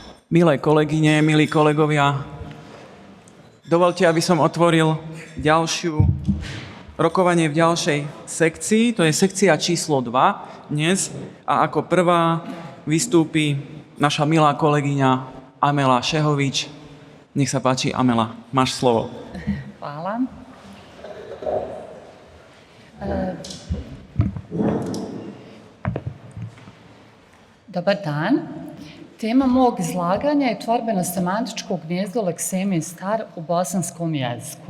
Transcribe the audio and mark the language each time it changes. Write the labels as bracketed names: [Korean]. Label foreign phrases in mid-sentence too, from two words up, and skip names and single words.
[Slovak] Milé kolegyne, milí kolegovia, dovolte, aby som otvoril rokovanie v ďalšej sekcii, to je sekcia číslo 2 dnes a ako prvá vystúpi naša milá kolegyňa Amela Šehovič. Nech sa páči, Amela, máš slovo. [Bosnian] Hvala. Dobar dan. Tema mog izlaganja je tvorbeno-semantičko gnjezdo leksemije star u bosanskom jeziku.